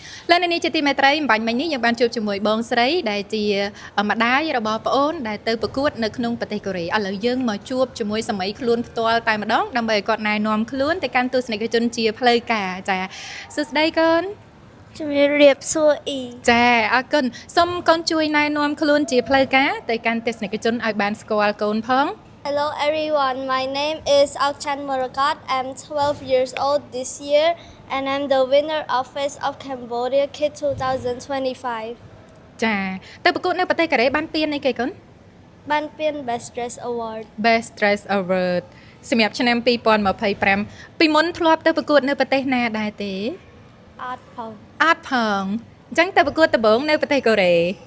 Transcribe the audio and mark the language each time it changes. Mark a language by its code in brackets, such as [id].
[km] លើនៅនេះជាទីមេត្រីអំបញ្ញមិញនេះយើងបានជួបជាមួយបងស្រីដែលជាម្ដាយរបស់ប្អូនដែលទៅប្រកួតនៅក្នុងប្រទេសកូរ៉េឥឡូវយើងមកជួបជាមួយសម័យខ្លួនផ្ទាល់តែម្ដងដើម្បីឲ្យគាត់ណែនាំខ្លួនទៅកាន់ទស្សនិកជនជាផ្លូវការចាសួស្ដីកូន ជំរាបសួរអ៊ី ចាអរគុណសូមកូនជួយណែនាំខ្លួនជាផ្លូវការទៅកាន់ទស្សនិកជនឲ្យបានស្គាល់កូនផង [en] Hello everyone, my name is Alchan Morakat. I'm 12 years old this year and I'm the winner of Face of Cambodia Kid 2025. [km] ចាទៅប្រកួតនៅប្រទេសកូរ៉េបានពានអីគេកូន បានពាន Best Dress Award. Best Dress Award សម្រាប់ឆ្នាំ2025ពីមុនធ្លាប់ទៅប្រកួតនៅប្រទេសណាដែរទេ Art ផង អត់ផងអញ្ចឹងទៅប្រកួតដំបូងនៅប្រទេសកូរ៉េ